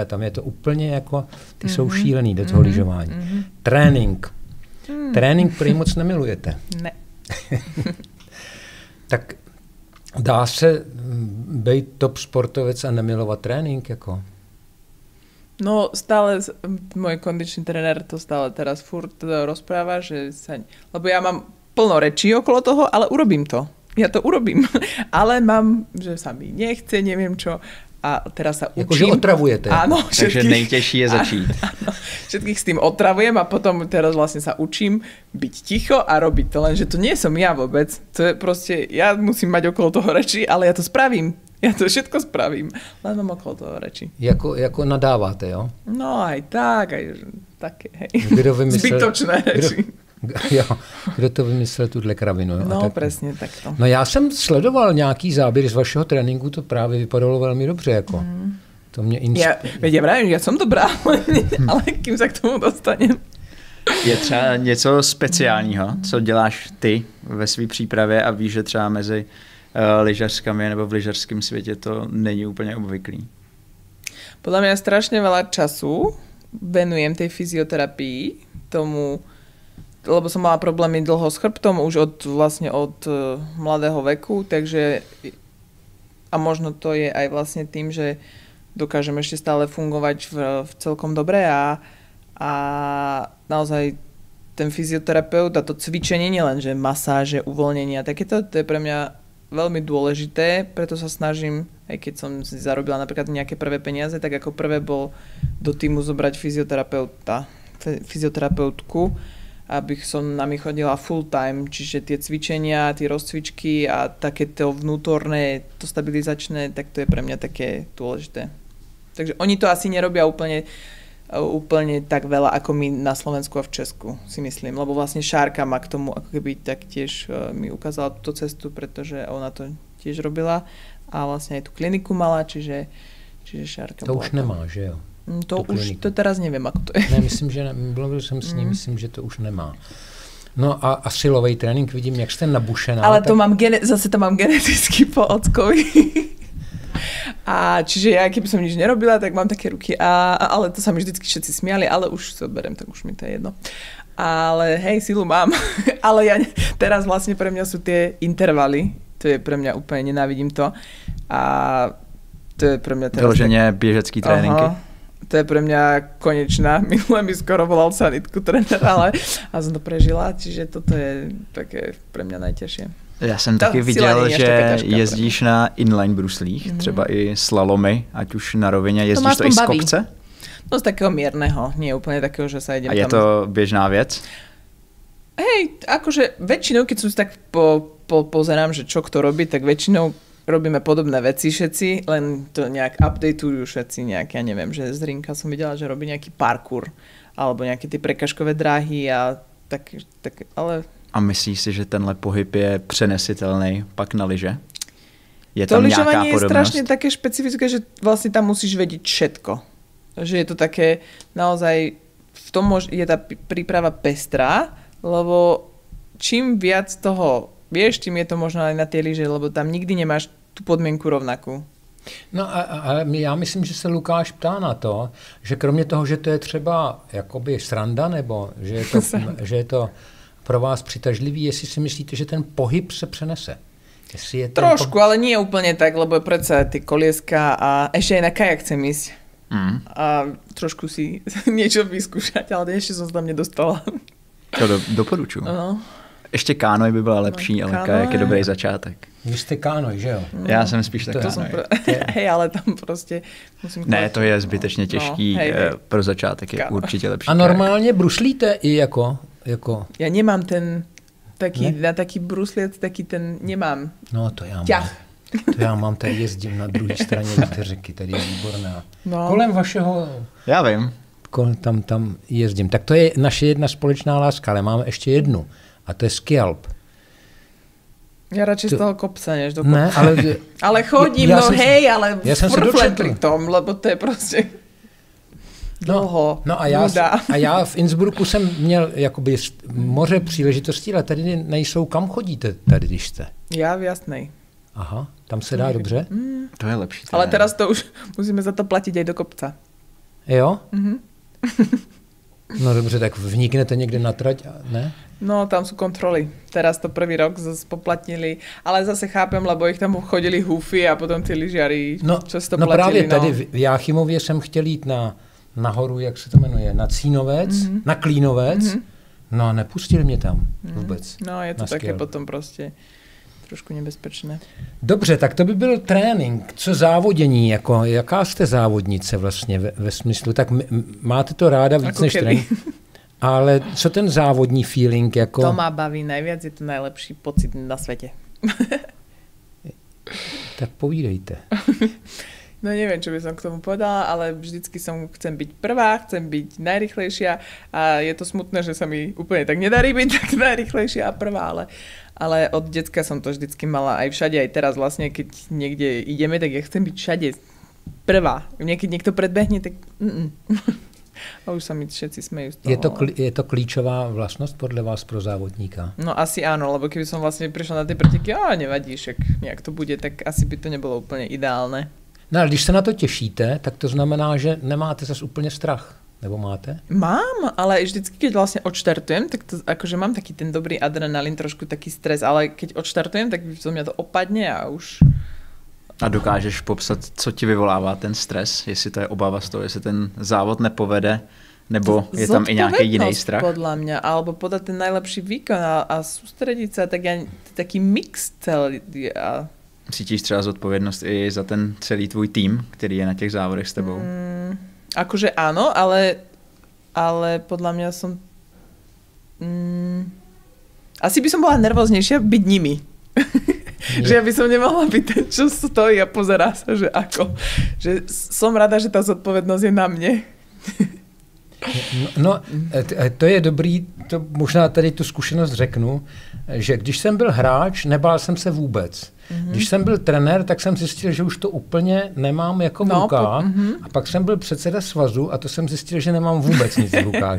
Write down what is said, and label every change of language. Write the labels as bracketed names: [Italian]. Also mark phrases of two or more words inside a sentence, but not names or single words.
[Czech] Tam je to úplně jako, ty jsou šílený do toho lyžování. Trénink. Trénink prý moc nemilujete. Ne. Tak dá se být top sportovec a nemilovat trénink? Jako? [Slovak] No stále, môj kondičný trenér to stále teraz furt rozpráva, že sa, lebo ja mám plno rečí okolo toho, ale urobím to. Ja to urobím. Ale mám, že sa mi nechce, neviem čo. A teraz sa učím. [Czech] Jakože otravujete. [Slovak] Áno. [Czech] Takže nejtěžší je začít. [Slovak] Áno, všetkých s tým otravujem a potom teraz vlastne sa učím byť ticho a robiť to. Lenže to nie som ja vôbec. To je proste, ja musím mať okolo toho rečí, ale ja to spravím. Ja to všetko spravím. Len mám okolo toho rečí. [Czech] Jako nadáváte, jo? [Slovak] No aj tak, aj také, hej. Zbytočné reči. [Czech] Jo, kdo to vymyslel tuhle kravinu. Jo? [Slovak] No, presne takto. [Czech] No já jsem sledoval nějaký záběr z vašeho tréninku, to právě vypadalo velmi dobře. Jako. To mě [Slovak] ja som dobrá, ale kým sa k tomu dostanem. [Czech] Je třeba něco speciálního, co děláš ty ve své přípravě a víš, že třeba mezi lyžařskami nebo v lyžařském světě to není úplně obvyklý? [Slovak] Podľa mňa strašne veľa času venujem tej fyzioterapii, tomu, lebo som mala problémy dlho s chrbtom už od mladého veku, takže a možno to je aj vlastne tým, že dokážem ešte stále fungovať v celkom dobre a naozaj ten fyzioterapeut a to cvičenie, nielen že masáže, uvoľnenie a takéto, to je pre mňa veľmi dôležité, preto sa snažím, aj keď som si zarobila napríklad nejaké prvé peniaze, tak ako prvé bol do týmu zobrať fyzioterapeutku, aby som na mi chodila [English] full time, [Slovak] čiže tie cvičenia, tie rozcvičky a takéto vnútorné, to stabilizačné, tak to je pre mňa také dôležité. Takže oni to asi nerobia úplne tak veľa ako my na Slovensku a v Česku, si myslím, lebo vlastne Šárka ma k tomu ako keby taktiež mi ukázala túto cestu, pretože ona to tiež robila a vlastne aj tú kliniku mala, čiže Šárka [Czech] to už nemá, že jo? [Slovak] To už to teraz neviem, ako to je. [Czech] Ne, myslím, že mluvil jsem s ním, myslím, že to už nemá. No a silový trénink, vidím, jak jste nabušená. [Slovak] Ale to mám zase to mám geneticky po ockovi. A čiže ja, keby som nič nerobila, tak mám také ruky. Ale to sa mi vždycky všetci smiali, ale už to berem, tak už mi to je jedno. Ale hej, silu mám. Ale teraz vlastne pre mňa sú tie intervaly. To je pre mňa úplne, nenávidím to. A to je pre mňa teraz... [Czech] Vyloženě běžecký tréninky. [Slovak] Aha. To je pre mňa konečná. Minule mi skoro volal sanitku tréner, ale a som to prežila, čiže toto je také pre mňa najťažšie. [Czech] Já jsem taky viděl, že jezdíš na inline bruslích, třeba i slalomy, ať už na rovině, jezdíš to i z kopce? [Slovak] No z takého mierneho, nie úplne takého, že sa idem tam... [Czech] A je to běžná věc? [Slovak] Hej, akože väčšinou, keď som si tak pozerám, že čo kto robí, tak väčšinou robíme podobné veci všetci, len to nejak updateujú všetci nejak, ja neviem, že z Rinka som videla, že robí nejaký parkour, alebo nejaké tie prekažkové dráhy a tak, ale... [Czech] A myslíš si, že tenhle pohyb je přenesitelný pak na lyže? Je tam nějaká podobnost? [Slovak] To lyžovanie je strašne také špecifické, že vlastne tam musíš vedieť všetko. Že je to také, naozaj, v tom je tá príprava pestrá, lebo čím viac toho vieš, čím je to možno aj na tie lyže, lebo tam nikdy nemáš tú podmienku rovnakú. [Czech] No a já myslím, že se Lukáš ptá na to, že kromě toho, že to je třeba jakoby sranda, nebo že je to pro vás přitažlivý, jestli si myslíte, že ten pohyb se přenese. [Slovak] Je trošku, ale nie úplne tak, lebo predsa tie kolieska a ešte aj na kajak chcem ísť. A trošku si niečo vyskúšať, ale ešte som sa tam nedostala. [Czech] To doporučuji. Ještě kánoj by byla lepší, ale kajak je dobrý začátek. Vy jste kánoj, že jo? Já jsem spíš tak kánoj. [Slovak] Hej, ale tam prostě musím... [Czech] Ne, to je zbytečně těžký. Hej. Pro začátek je určitě lepší. A normálně bruslíte i jako... Já nemám ten... [Slovak] Na taký brusliec, taký ten nemám. [Czech] No to já mám. [Slovak] Ťah. [Czech] To já mám, tady jezdím na druhé straně té řeky, tady je výborná. No. Kolem vašeho... Já vím. Tam jezdím. Tak to je naše jedna společná láska, ale máme ještě jednu. A to je skialp. [Slovak] Ja radšej z toho kopca, než do kopca. Ne, ale chodím, ale furt pri tom, lebo to je prostě dlouho. [Czech] No a já v Innsbrucku jsem měl jakoby moře příležitostí, ale tady nejsou. Kam chodíte tady, když jste? [Slovak] Já v Jasnej. [Czech] Aha, tam se dá dobře? To je lepší. [Slovak] Ale teraz to už musíme za to platit aj do kopca. [Czech] Jo? No dobře, tak vniknete někde na trať, ne? [Slovak] No, tam sú kontroly. Teraz to prvý rok spoplatnili, ale zase chápem, lebo ich tam chodili húfy a potom ty lyžiari často platili. No [Czech] právě tady v Jáchymově jsem chtěl jít nahoru, jak se to jmenuje, na Cínovec, na Klínovec, no a nepustili mě tam vůbec. [Slovak] No, je to také potom prostě trošku nebezpečné. [Czech] Dobře, tak to by byl trénink. Co závodění? Jaká jste závodnice vlastně ve smyslu? Tak máte to ráda víc než trénink? Ale co ten závodní feeling? [Slovak] To má baví najviac, je to najlepší pocit na svete. [Czech] Tak povídejte. [Slovak] No neviem, čo by som k tomu povedala, ale vždycky chcem byť prvá, chcem byť najrychlejšia a je to smutné, že sa mi úplne tak nedarí byť tak najrychlejšia a prvá, ale od decka som to vždycky mala aj všade, aj teraz vlastne, keď niekde ideme, tak ja chcem byť všade prvá. Keď niekto predbehne, tak a už sa mi všetci smejú z toho. [Czech] Je to klíčová [Slovak] vlastnosť podľa vás [Czech] pro závodníka? [Slovak] No asi áno, lebo keby som vlastne prišla na tie preteky, nevadí, však nejak to bude, tak asi by to nebolo úplne ideálne. [Czech] No ale když se na to těšíte, tak to znamená, že nemáte zase úplně strach. Nebo máte? [Slovak] Mám, ale vždycky, keď vlastne odštartujem, tak to akože mám taký ten dobrý adrenalín, trošku taký stres, ale keď odštartujem, tak zo mňa to opadne a už... [Czech] A dokážeš popsat, co ti vyvolává ten stres? Jestli to je obava z toho, jestli ten závod nepovede, nebo je tam i nějaký jiný strach? [Slovak] Podľa mňa, alebo podať ten najlepší výkon a sústrediť sa, tak taký mix celý. [Czech] Cítíš třeba zodpovědnost i za ten celý tvůj tým, který je na těch závodech s tebou? [Slovak] Akože áno, ale podľa mňa som... asi by som bola nervóznejšia byť nimi. Že ja by som nemohla byť ten, čo stojí a pozerá sa, že ako. Že som rada, že tá zodpovednosť je na mne. [Czech] No, to je dobrý, to možná tady tu zkušenost řeknu, že když jsem byl hráč, nebál jsem se vůbec. Když jsem byl trenér, tak jsem zjistil, že už to úplně nemám jako v rukách. A pak jsem byl předseda svazu a to jsem zjistil, že nemám vůbec nic v rukách.